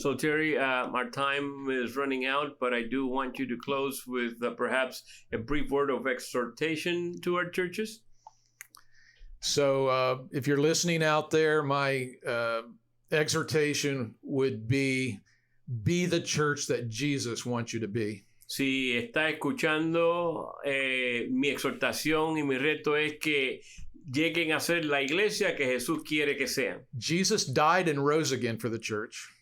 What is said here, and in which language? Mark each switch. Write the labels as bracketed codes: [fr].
[en] So Terry, our time is running out, but I do want you to close with perhaps a brief word of exhortation to our churches. So if you're listening out there, my exhortation would be the church that Jesus wants you to be. [es] Si está escuchando, mi exhortación y mi reto es que lleguen a ser la iglesia que Jesús quiere que sean. [en] Jesus died and rose again for the church.